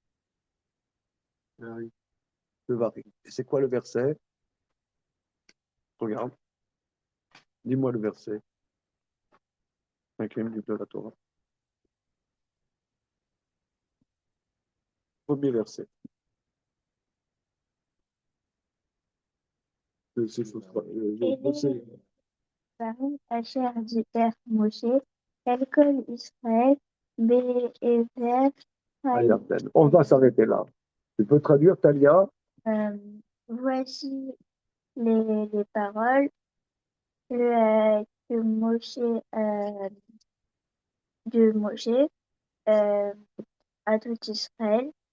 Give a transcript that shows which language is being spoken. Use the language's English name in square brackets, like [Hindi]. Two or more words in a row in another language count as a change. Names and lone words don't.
[French] Le Vari. Et c'est quoi le verset? Regarde. Dis-moi le verset. 5e livre de la Torah. Premier verset. [Hebrew] דברים אשר דיבר משה אל כל ישראל בעבר Ayarden. [French] On va s'arrêter là. Tu peux traduire, Talia? voici les paroles que Moshe, de Moshe à tout Israël.